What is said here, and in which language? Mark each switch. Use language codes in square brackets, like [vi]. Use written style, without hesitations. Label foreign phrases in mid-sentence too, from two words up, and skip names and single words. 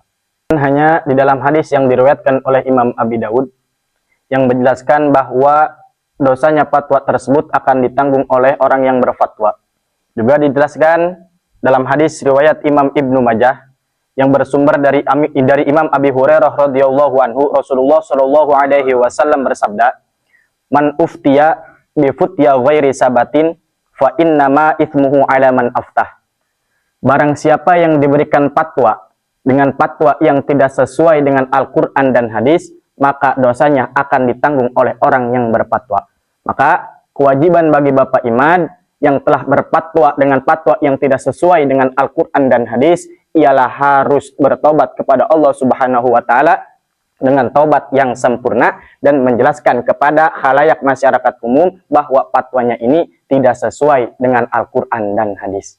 [id] Hanya di dalam hadis yang diriwayatkan oleh Imam Abi Daud yang menjelaskan bahwa dosanya fatwa tersebut akan ditanggung oleh orang yang berfatwa. Juga dijelaskan dalam hadis riwayat Imam Ibnu Majah yang bersumber dari Imam Abi Hurairah [ar] رضي الله عنه, [id] Rasulullah [ar] صلى الله عليه وسلم [id] bersabda, [ar] "من أفتي بفتيا غير ثبت فإنما إثمه على من أفتاه." [id] Barang siapa yang diberikan fatwa dengan fatwa yang tidak sesuai dengan Al-Qur'an dan hadis, maka dosanya akan ditanggung oleh orang yang berfatwa. Maka kewajiban bagi Bapak Imad yang telah berfatwa dengan fatwa yang tidak sesuai dengan Al-Quran dan hadis ialah harus bertobat kepada Allah [ar] سبحانه وتعالى [id] dengan taubat yang sempurna dan menjelaskan kepada khalayak masyarakat umum bahwa fatwanya ini tidak sesuai dengan Al-Quran dan hadis.